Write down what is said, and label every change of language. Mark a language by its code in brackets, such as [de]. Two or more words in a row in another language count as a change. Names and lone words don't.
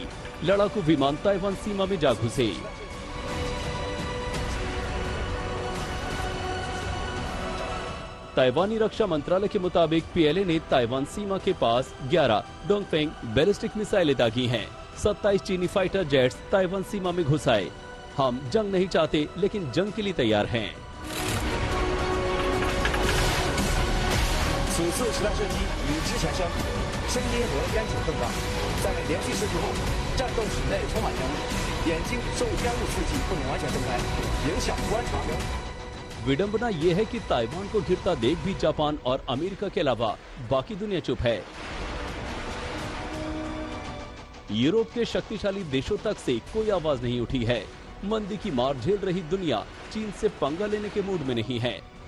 [hi] लड़ाकू विमान ताइवान सीमा में जा घुसे। ताइवानी रक्षा मंत्रालय के मुताबिक पीएलए ने ताइवान सीमा के पास 11 डोंगफेंग बैलिस्टिक मिसाइलें दागी हैं। 27 चीनी [en] fighter jets [hi] ताइवान सीमा में घुस आए। हम जंग नहीं चाहते, लेकिन जंग के लिए तैयार हैं। [zh] 此次实弹射击与之前相比，声音和烟尘更大。在连续射击后，战斗室内充满烟雾，眼睛受烟雾刺激不能完全睁开，影响观察。 [hi] विडंबना ये है कि ताइवान को घिरता देख भी जापान और अमेरिका के अलावा बाकी दुनिया चुप है। यूरोप के शक्तिशाली देशों तक से कोई आवाज नहीं उठी है। मंदी की मार झेल रही दुनिया चीन से पंगा लेने के मूड में नहीं है।